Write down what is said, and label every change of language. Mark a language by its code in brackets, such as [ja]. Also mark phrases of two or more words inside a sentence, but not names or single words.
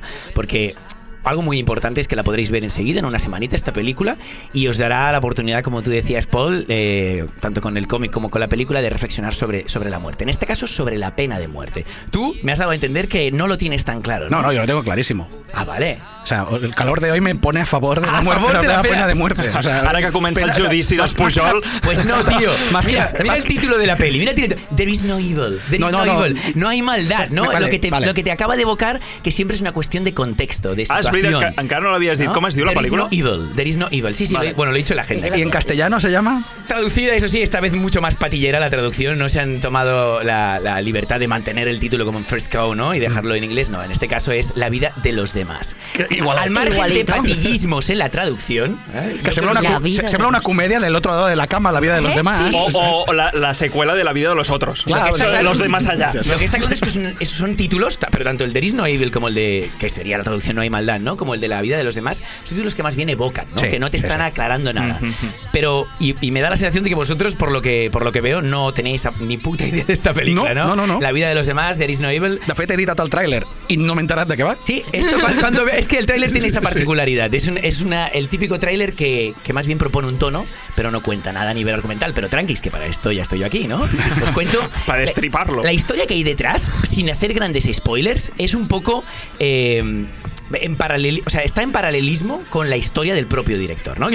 [es] Porque algo muy importante es que la podréis ver enseguida, en una semanita, esta película, y os dará la oportunidad, como tú decías, Paul, tanto con el cómic como con la película, de reflexionar sobre la muerte. En este caso, sobre la pena de muerte. Tú me has dado a entender que no lo tienes tan claro, ¿no? No, yo lo tengo clarísimo. Ah, vale. O sea, el calor de hoy me pone a favor de la muerte, de la pena de muerte. O sea, [ca] ara que comença el judici dels Pujol... [es] Pues no, tío. Mira el título de la peli. Mira el título. There is no evil. There is no evil. No hay maldad, ¿no? Vale, lo que te acaba de evocar, que siempre es una cuestión de contexto, de situación. [ca] És veritat que encara no l'havies dit. ¿No? Com es diu la pel·lícula? [es] There is no evil. Sí, vale. Lo he dicho en la agenda. ¿Y en castellano se llama? Traducida, eso sí, esta vez mucho más patillera la traducción. No se han tomado la libertad de mantener el título como en First Cow, ¿no? Y dejarlo en inglés. No, en este caso es La vida de los demás. Al margen de patillismos en la traducción, [ca] que sembla [es] una comedia del otro lado de la cama, La vida de los demás. Sí. O la secuela de La vida de los otros. Claro, de los de más allá. Lo que está claro es que son títulos, pero tanto el There is no evil como el de, que sería la traducción No hay maldad, ¿no? Como el de La vida de los demás, son títulos que más bien evocan, ¿no? Sí, que no te están aclarando nada. Pero, y me da la sensación de que vosotros, por lo que veo, no tenéis ni puta idea de esta película, ¿no? No. La vida de los demás, There is no evil. [ca] De fet, he editat el tràiler i no m'he enterat de què va. [es] Sí, esto es que el tráiler tiene esa particularidad. Es el típico tráiler que más bien propone un tono, pero no cuenta nada a nivel argumental. Pero tranquis, que para esto ya estoy yo aquí, ¿no? Os cuento para destriparlo. La historia que hay detrás, sin hacer grandes spoilers, es un poco está en paralelismo con la historia del propio director, ¿no?